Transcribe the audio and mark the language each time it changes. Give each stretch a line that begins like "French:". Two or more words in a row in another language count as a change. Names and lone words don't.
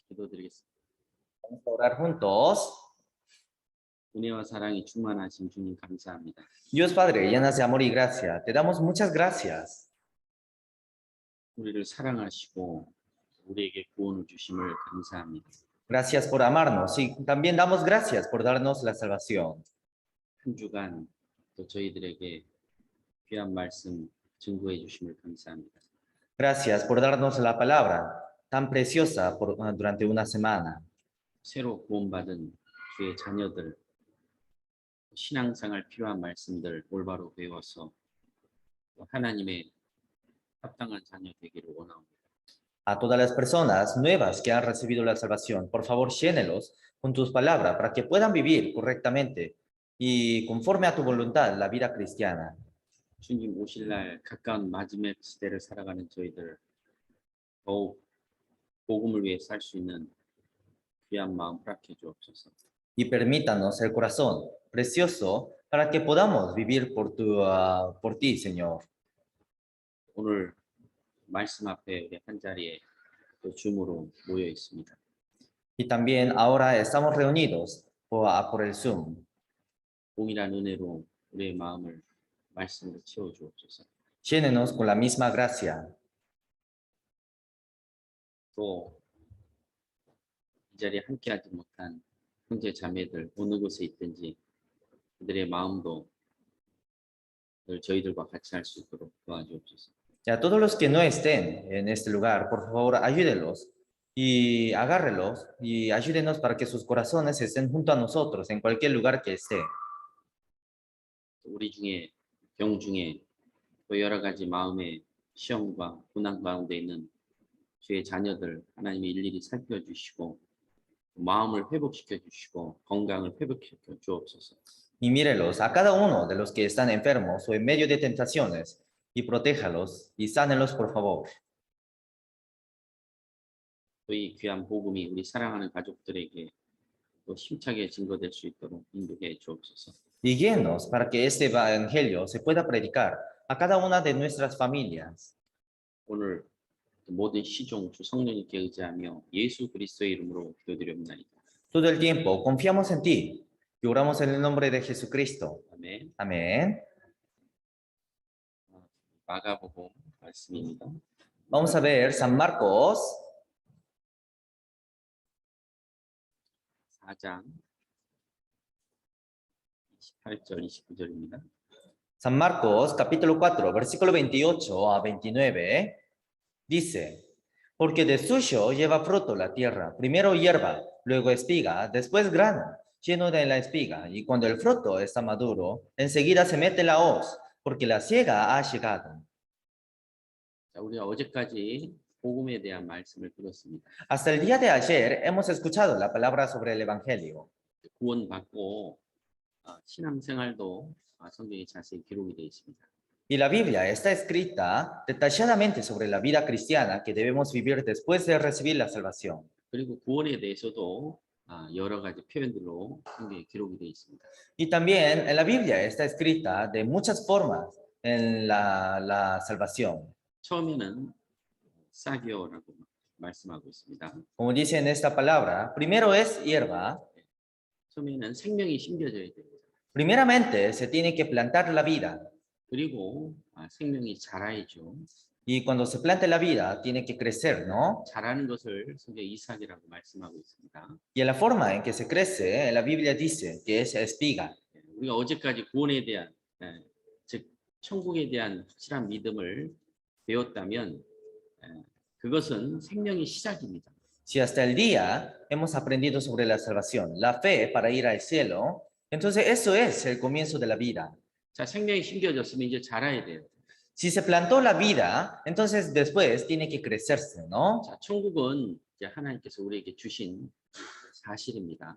Korean: 기도드리겠습니다.
Spanish: Vamos a orar juntos.
Korean: 은혜와 사랑이 충만하신 주님 감사합니다.
Spanish: Dios Padre, llenas de amor y gracia, te damos muchas gracias.
Korean: 우리를 사랑하시고 우리에게 구원을 주심을 감사합니다.
Spanish: Gracias por amarnos y también damos gracias por darnos la salvación.
Korean: 한 주간 또 저희들에게 귀한 말씀 증거해 주심을 감사합니다.
Spanish: Gracias por darnos la palabra tan preciosa durante una semana.
Korean: 새로 구원받은 주의 자녀들 신앙생활 필요한 말씀들 올바로 배워서 하나님의 합당한 자녀 되기를 원합니다.
Spanish: A todas las personas nuevas que han recibido la salvación, por favor, llénelos con tus palabras para que puedan vivir correctamente y conforme a tu voluntad la vida cristiana.
Korean: 주님 오실 날 가까운 마지막 시대를 살아가는 저희들 더욱 복음을 위해 살 수 있는 귀한 마음 허락해 주옵소서.
Spanish: Y permítanos el corazón precioso para que podamos vivir por ti, Señor.
Korean: 오늘 말씀 앞에 우리 한 자리에 또 줌으로 모여 있습니다.
Spanish: Y también ahora estamos reunidos por el Zoom.
Korean: 동일한 은혜로 우리의 마음을 말씀으로 채워 주옵소서.
Spanish: Llénenos con la misma gracia.
Korean: 또 이 자리에 함께하지 못한 형제 자매들 어느 곳에 있든지 그들의 마음도 늘 저희들과 같이 할 수 있도록 도와주옵소서.
Spanish: Y a todos los que no estén en este lugar, por favor, ayúdenlos y agárrelos y ayúdenos para que sus corazones estén junto a nosotros en cualquier lugar que esté.
Korean: 우리 중에 병 중에 또 여러 가지 마음의 시험과 고난 가운데 있는 주의 자녀들 하나님이 일일이 살펴주시고 마음을 회복시켜 주시고 건강을 회복시켜 주옵소서.
Spanish: Y mírelos a cada uno de los que están enfermos o en medio de tentaciones y protéjalos y sánelos, por favor.
Korean: 또 이 귀한 복음이 우리 사랑하는 가족들에게 또 힘차게 증거될 수 있도록 인도해 주옵소서.
Spanish: Y guíenos para que este evangelio se pueda predicar a cada una de nuestras familias.
Korean: 오늘 모든 시종 주 성령님께 의지하며 예수 그리스도의 이름으로 기도드립니다.
Spanish: Todo el tiempo confiamos en ti y oramos en el nombre de Jesucristo.
Korean: 아멘.
Spanish: Amén.
Korean: 마가복음 말씀입니다.
Spanish: Vamos a ver San Marcos
Korean: 4장 28절 29절입니다.
Spanish: San Marcos, capítulo 4, versículo 28 a 29, dice, porque de suyo lleva fruto la tierra, primero hierba, luego espiga, después grano, lleno de la espiga, y cuando el fruto está maduro, enseguida se mete la hoz, porque la siega ha llegado.
Korean: 자, 우리가 어제까지 복음에 대한 말씀을 들었습니다.
Spanish: Hasta el día de ayer hemos escuchado la palabra sobre el Evangelio.
Korean: 구원받고 신앙생활도 성경에 자세히 기록이 되어 있습니다.
Spanish: Y la Biblia está escrita detalladamente sobre la vida cristiana que debemos vivir después de recibir la salvación.
Korean: 그리고 구원에 대해서도 여러 가지 표현들로 성경에 기록이 되어 있습니다.
Spanish: Y también en la Biblia está escrita de muchas formas en la salvación.
Korean: 처음에는 사기오라고 말씀하고 있습니다.
Spanish: Como dice en esta palabra, primero es hierba.
Korean: 처음에는 생명이 심겨져야 됩니다.
Spanish: Primeramente se tiene que plantar la vida.
Korean: 그리고 생명이 자라야죠.
Spanish: Y cuando se plante la vida, tiene que crecer, ¿no?
Korean: 자라는 것을 성경 이삭이라고 말씀하고 있습니다.
Spanish: Y la forma en que se crece, la Biblia dice que es espiga.
Korean: 우리가 어제까지 구원에 대한, 즉 천국에 대한 확실한 믿음을 배웠다면 그것은 생명의 시작입니다.
Spanish: Si hasta el día hemos aprendido sobre la salvación, la fe para ir al cielo, entonces eso es el comienzo de la vida.
Korean: 자, 생명이 심겨졌으면 이제 자라야 돼요.
Spanish: Si se plantó la vida, entonces después tiene que crecerse, ¿no?
Korean: 자, 천국은 이제 하나님께서 우리에게 주신 사실입니다.